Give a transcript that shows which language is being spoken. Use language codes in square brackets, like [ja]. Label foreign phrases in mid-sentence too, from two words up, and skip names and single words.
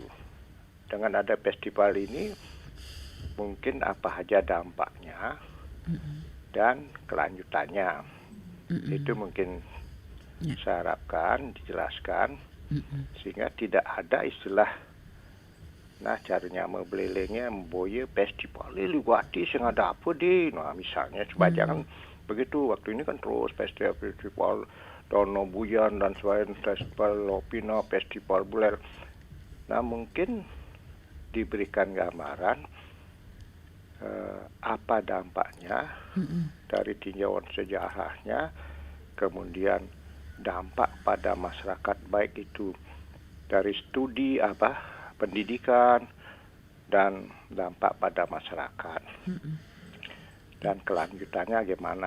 [id] Dengan ada festival ini mungkin apa saja dampaknya dan kelanjutannya. Itu mungkin saya harapkan dijelaskan sehingga tidak ada istilah caranya membelelengnya memboye festival [ban] liwati sing [id] ada apa deh. Nah misalnya coba jangan begitu. Waktu ini kan terus festival Dono Buyan dan selain festival Lopina, festival Buler. Nah mungkin diberikan gambaran apa dampaknya dari tinjauan sejarahnya, kemudian dampak pada masyarakat baik itu dari studi pendidikan dan dampak pada masyarakat dan kelanjutannya gimana.